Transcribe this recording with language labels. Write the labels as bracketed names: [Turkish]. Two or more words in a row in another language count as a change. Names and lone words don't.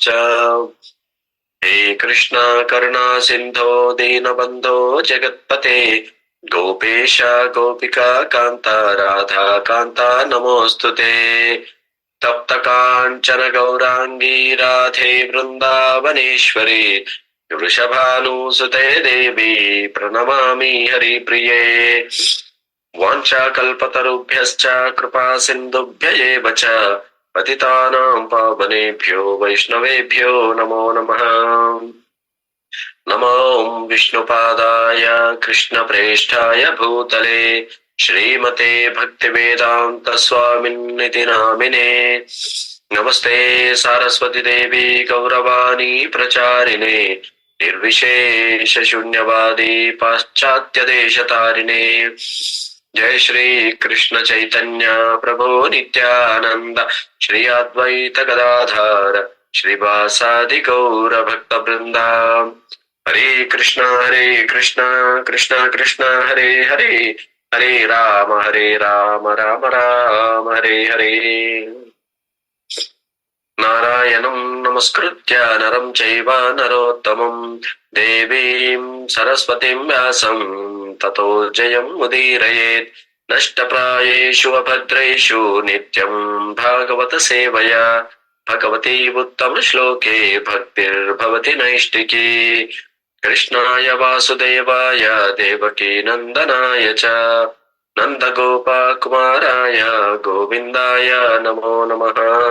[Sanskrit] హే కృష్ణ కరుణా సింధో దీనబంధో జగత్పతే గోపేశ గోపికా కాంత రాధా కాంత నమోస్తుతే. తప్త కాంచన గౌరాంగీ రాధే బృందావనేశ్వరి వృషభానుసుతే దేవి ప్రణమామి హరిప్రియే. వాంఛాకల్పతరుభ్యశ్చ కృపా సింధుభ్య ఏవ చ పతితానాం పావనేభ్యో వైష్ణవేభ్యో నమో నమః. నమో విష్ణుపాదాయ కృష్ణప్రేష్ఠాయ భూతలే శ్రీమతే భక్తివేదాంత స్వామిన్నితి నామినే. నమస్తే సారస్వతి దేవి గౌరవాణి ప్రచారిణే నిర్విశేష శూన్యవాది పాశ్చాత్య దేశతారిణే. జయ శ్రీ కృష్ణ చైతన్య ప్రభో నిత్యానంద శ్రీ అద్వైత గదాధార శ్రీవాసాది గౌర భక్త బృంద. హరే కృష్ణ కృష్ణ కృష్ణ హరే హరే హరే రామ రామ రామ హరే హరే. నారాయణం నమస్కృత్య నరం చైవ నరోత్తమం దేవీం సరస్వతిం వ్యాసం తతో జయం ఉదీరయేత్. నష్టప్రాయేషు అభద్రేషు నిత్యం భాగవత సేవయా భగవతి ఉత్తమ శ్లోకే భక్తిర్భవతి నైష్టికీ. కృష్ణాయ వాసుదేవాయ దేవకీ నందనాయ చ నందగోపకుమారాయ గోవిందాయ నమో నమః.